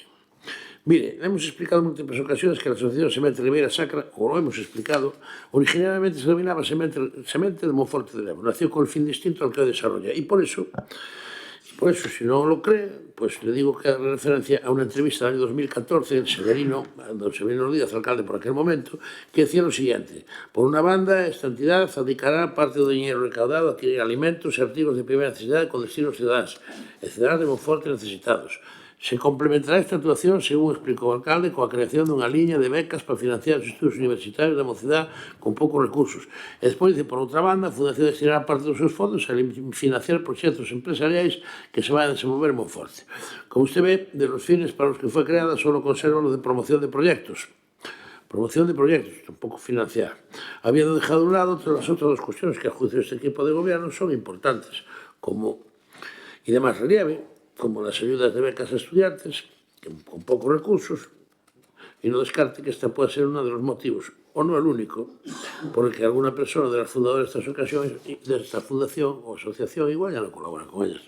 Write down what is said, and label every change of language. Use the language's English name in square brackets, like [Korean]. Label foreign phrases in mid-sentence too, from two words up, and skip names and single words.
[Spanish] Mire, le hemos explicado en múltiples ocasiones que la Asociación Semente Ribeira Sacra, o lo hemos explicado, originalmente se denominaba Semente de Monforte de Lemos. Nació con el fin distinto al que hoy desarrolla. Y por eso, si no lo cree, pues le digo que haga referencia a una entrevista del año 2014 don Severino Díaz, alcalde por aquel momento, que decía lo siguiente: por una banda, esta entidad dedicará [Galician] parte do dinheiro recaudado a adquirir alimentos e artigos de primeira necesidade con destino aos ciudadanos e cidadanos de Monforte necesitados. [Spanish] Se complementará esta actuación, [Galician] según explicou o alcalde, coa creación dunha liña de becas para financiar os estudos universitarios da mocidade con poucos recursos. E despois, por outra banda, a Fundación destinará parte dos seus fondos a financiar proxectos empresariais que se vayan a desenvolver en Monforte. [Spanish] Como usted ve, de los fines para [Galician] os que foi [Spanish] creada, solo conserva lo de promoción de proyectos. Promoción de proyectos, tampouco financiar. Habiendo dejado a un lado todas [Galician] as outras [Spanish] cuestiones que, a juicio deste equipo de gobierno, son importantes, como, y de máis relieve, como las ayudas de becas a estudiantes, que con pocos recursos, y no descarte que esta pueda ser uno de los motivos, o no el único, por el que alguna persona de las fundadoras de estas ocasiones, de esta fundación o asociación, igual ya no colabora con ellas.